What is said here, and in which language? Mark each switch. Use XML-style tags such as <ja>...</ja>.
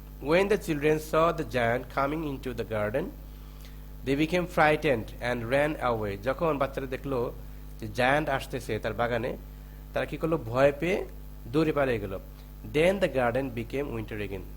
<en>When the children saw the giant coming into the garden, they became frightened and ran away.</en> <bn>যখন বাচ্চারা দেখলো যে giant আসতেছে তার বাগানে, তারা কি করলো? ভয় পেয়ে দৌড়ে পালিয়ে গেল।</bn> <en>Then the garden became winter again.</en>